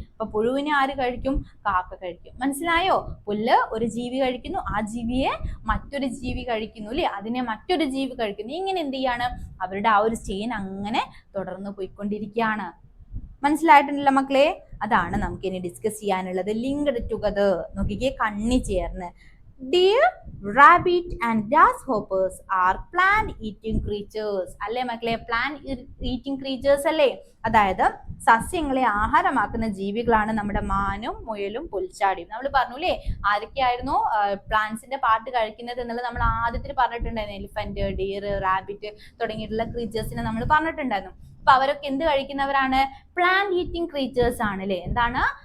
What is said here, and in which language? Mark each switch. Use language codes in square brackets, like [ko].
[ml] അപ്പൊ പുഴുവിനെ ആര് കഴിക്കും? കാക്ക കഴിക്കും. മനസ്സിലായോ? പുല്ല് ഒരു ജീവി കഴിക്കുന്നു, ആ ജീവിയെ മറ്റൊരു ജീവി കഴിക്കുന്നു അല്ലേ? അതിനെ മറ്റൊരു ജീവി കഴിക്കുന്നു. ഇങ്ങനെ എന്ത് ചെയ്യാണ്? അവരുടെ ആ ഒരു ചെയിൻ അങ്ങനെ തുടർന്ന് പോയിക്കൊണ്ടിരിക്കുകയാണ്. മനസ്സിലായിട്ടുണ്ടല്ലോ മക്കളെ? അതാണ് നമുക്ക് ഇനി ഡിസ്കസ് ചെയ്യാനുള്ളത്. [en] Linked together. [ml] നോക്കിക്കേ, കണ്ണി ചേർന്ന്. [en] Deer, rabbit and grasshoppers are plant eating creatures. [ml] അല്ലേ മക്കളെ? [en] plant eating creatures അല്ലേ? [ml] അതായത് സസ്യങ്ങളെ ആഹാരമാക്കുന്ന ജീവികളാണ് നമ്മുടെ മാനും മുയലും പുൽച്ചാടിയും. നമ്മൾ പറഞ്ഞു അല്ലേ, ആരൊക്കെയായിരുന്നു പ്ലാന്റ്സിന്റെ പാർട്ട് കഴിക്കുന്നത് എന്നുള്ളത് നമ്മൾ ആദ്യത്തിൽ പറഞ്ഞിട്ടുണ്ടായിരുന്നു. എലിഫന്റ്, ഡിയർ, റാബിറ്റ് തുടങ്ങിയിട്ടുള്ള ക്രീച്ചേഴ്സിനെ നമ്മൾ പറഞ്ഞിട്ടുണ്ടായിരുന്നു. അപ്പൊ അവരൊക്കെ എന്ത് കഴിക്കുന്നവരാണ്? പ്ലാന്റ് ഈറ്റിംഗ് ക്രീച്ചേഴ്സ് ആണ് അല്ലേ? എന്താണ്?